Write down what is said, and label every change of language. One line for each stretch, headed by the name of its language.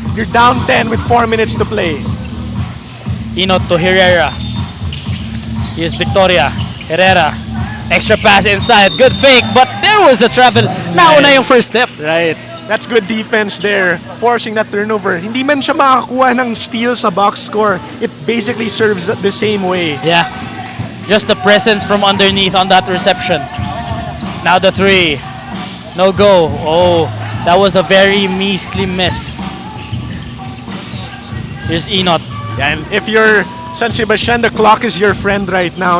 English: You're down 10 with 4 minutes to play. Inot to Herrera. Here's Victoria. Herrera. Extra pass inside. Good fake, but there was the travel.
Filipino: Nauna yung
English: first step. Right. That's good defense there, forcing that turnover.
Filipino: Hindi man siya makakuha ng steal sa
English: box score. It basically serves the same way. Yeah. Just the presence from underneath on that reception. Now the three. No go. Oh, that was a very measly miss. Here's Inot. And if you're San Sebastian, the clock is your friend right now.